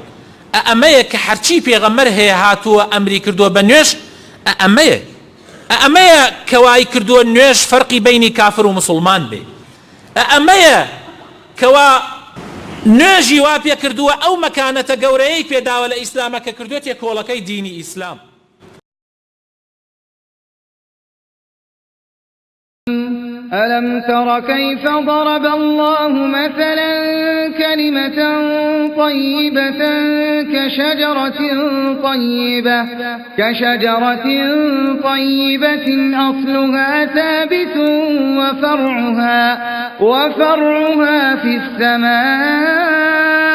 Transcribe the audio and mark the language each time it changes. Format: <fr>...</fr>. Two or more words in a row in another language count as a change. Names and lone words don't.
<ckb>ئەمەیە کە هەرچی پێغەمبەر هەیە هاتووە ئەمری کردووە بە نوێژ. ئەمەیە کەوای کردووە نوێژ فەرقی بینی کافر و مسلمان بێ. ئەمەیە کەوا نوێژی وا پێ کردووە ئەو مەکانەتە گەورەیەی پێداوە لە ئیسلامە کە کردوێتە کۆڵەکەی دینی ئیسلام.</ckb> <ar>ألم تر كيف ضرب الله مثلا كلمة طيبة كشجرة طيبة أصلها ثابت وفرعها في السماء</ar>